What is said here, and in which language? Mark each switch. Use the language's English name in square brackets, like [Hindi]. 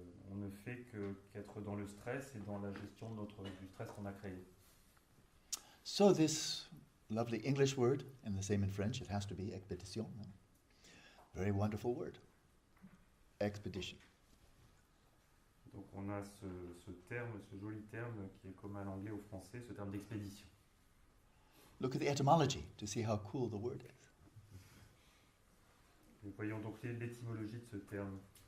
[French] On ne fait qu'être dans le stress et dans la gestion du stress qu'on a créé. [English] So this lovely English word, and the same in French, it has to be expédition. Very wonderful word. Expedition. [French] Donc on a ce terme, ce joli terme qui est commun à l'anglais, au français, ce terme d'expédition. [English] Look at the etymology to see how cool the word is. [French] Et voyons donc l'étymologie de ce terme.